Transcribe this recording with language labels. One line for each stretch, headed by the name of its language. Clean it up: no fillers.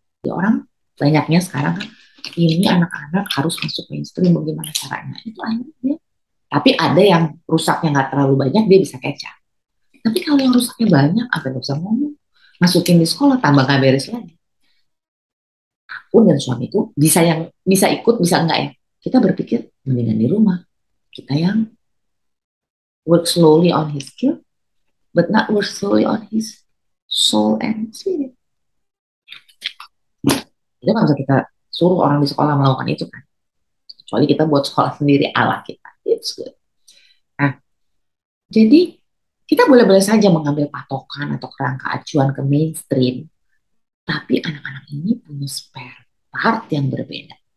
Indonesian: Jadi orang banyaknya sekarang kan ini anak-anak harus masuk mainstream bagaimana caranya itu akhirnya. Tapi ada yang rusaknya nggak terlalu banyak dia bisa
English: catch up.
Indonesian: Tapi kalau yang rusaknya banyak, apa nggak bisa ngomong? Masukin di sekolah, tambah nggak beres lagi. Aku dan suamiku bisa ikut, bisa enggak ya? Kita berpikir mendingan di rumah. Kita yang
English: work slowly on his skill, but not work slowly on his soul and spirit.
Indonesian: Itu kan bisa kita suruh orang di sekolah melakukan itu kan. Kecuali kita buat sekolah sendiri ala kita.
English: It's good.
Indonesian: Nah, jadi kita boleh-boleh saja mengambil patokan atau kerangka acuan ke mainstream, tapi anak-anak ini punya spare part yang berbeda.